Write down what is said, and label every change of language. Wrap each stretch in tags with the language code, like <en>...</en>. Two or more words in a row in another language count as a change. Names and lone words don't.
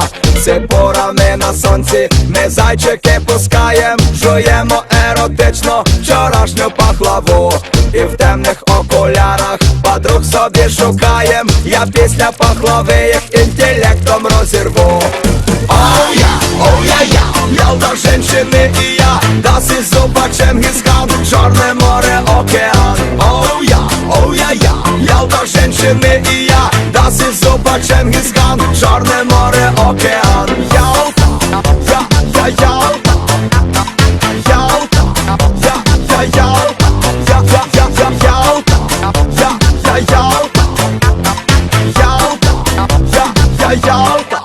<uk>Ципурами на сонці ми зайчики пускаєм, жуємо еротично вчорашню пахлаву. І в темних окулярах подруг собі шукаєм, я після пахлави їх інтелектом розірву.</uk> <ru>Ялта, женщины и я,</ru> <de>das ist super</de> <ru>Чингисхан, Черное море, океан. Ялта, женщины и я,</ru> <de>das ist super</de> <ru>Чингисхан, Черное море, океан. Ялта, Ялта, Ялта, Ялта, Ялта.</ru>